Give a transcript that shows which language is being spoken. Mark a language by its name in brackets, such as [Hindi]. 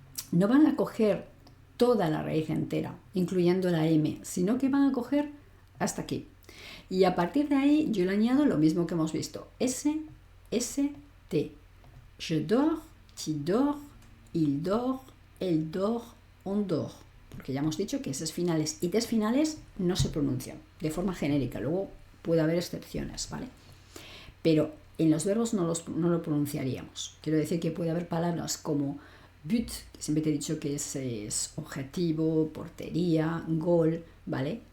[Spanish] No van a coger toda la raíz entera, incluyendo la M, sino que van a coger hasta aquí. Y a partir de ahí yo le añado lo mismo que hemos visto. S, S, T. [French] Je dors, tu dors, il dort, elle dort, on dort. [Spanish] Porque ya hemos dicho que S finales y T finales no se pronuncian de forma genérica. Luego puede haber excepciones, ¿vale? Pero en los verbos no lo pronunciaríamos. Quiero decir que puede haber palabras como but, que siempre te he dicho que es objetivo, portería, gol, ¿vale?